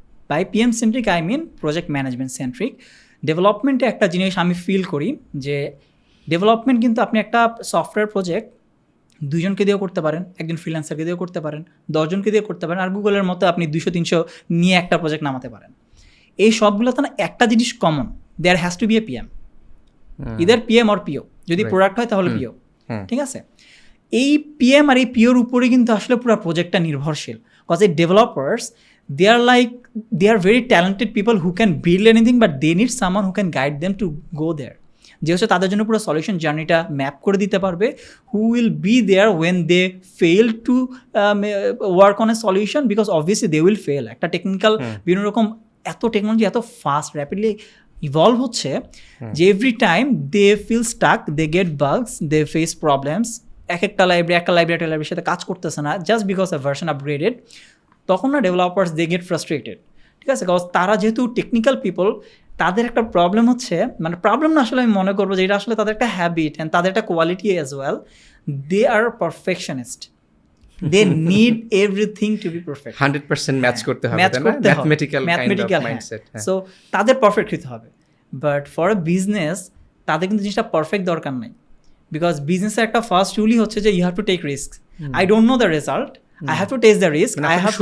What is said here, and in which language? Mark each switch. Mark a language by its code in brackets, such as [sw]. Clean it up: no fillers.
[en] By PM centric I mean project management centric. [bn] ডেভেলপমেন্টে একটা জিনিস আমি ফিল করি যে ডেভেলপমেন্ট কিন্তু আপনি একটা সফটওয়্যার প্রজেক্ট 2 জনকে দিয়েও করতে পারেন, একজন ফ্রিল্যান্সারকে দিয়েও করতে পারেন, 10 জনকে দিয়ে করতে পারেন, আর গুগলের মতো আপনি 200-300 নিয়ে একটা প্রজেক্ট নামাতে পারেন। এই সবগুলোতে না একটা জিনিস common, [en] There has to be a PM, either PM or PO। [bn] যদি প্রোডাক্ট হয় তাহলে PO, ঠিক আছে? এই PM আর এই POর উপরে কিন্তু আসলে পুরো প্রজেক্টটা নির্ভরশীল। [en] Cause এই developers they are very talented people who can build anything, but they need someone who can guide them to go there. [bn] যে হচ্ছে তাদের জন্য পুরো সলিউশন জার্নিটা ম্যাপ করে দিতে পারবে, [en] Who will be there when they fail to work on a solution, because obviously they will fail. [bn] একটা টেকনিক্যাল বিভিন্ন রকম এত টেকনোলজি এত ফাস্ট র্যাপিডলি ইভলভ হচ্ছে যে [en] Every time they feel stuck, they get bugs, they face problems. [bn] একটা লাইব্রেরির সাথে কাজ করতেছে না just because a version upgraded. তখন না ডেভেলপার্স দে গেট ফ্রাস্ট্রেটেড, ঠিক আছে? বিকজ তারা যেহেতু টেকনিক্যাল পিপল, তাদের একটা প্রবলেম হচ্ছে, মানে প্রবলেম না আসলে আমি মনে করবো যে এটা আসলে তাদের একটা হ্যাবিট অ্যান্ড তাদের একটা quality as well, [en] They are perfectionist. They need everything to be perfect, [bn] 100% match করতে হবে, [en] Mathematical mindset. [bn] সো তাদের পারফেক্ট হতে হবে। বাট ফর আ বিজনেস তাদের কিন্তু জিনিসটা পারফেক্ট দরকার নাই, বিকজ বিজনেসের একটা ফার্স্ট রুলই হচ্ছে যে [en] You have to take risk. I don't know the result, I have to taste the risk, I have